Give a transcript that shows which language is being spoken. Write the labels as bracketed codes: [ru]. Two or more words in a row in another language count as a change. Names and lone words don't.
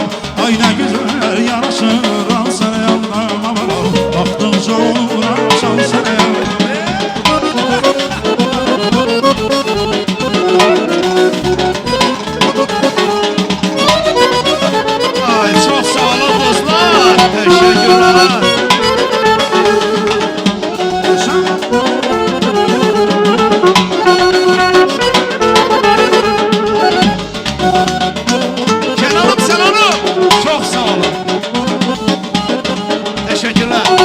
[az] Ay [tr] ne güzel [az] yaraşır at sənə ağdam. Baxdıqca oluram şan sənə ağdam. [tr] Ay çok sağ olun dostlar. Teşekkürler. Kenan'ım Senan'ım. Çok sağ olun. Teşekkürler.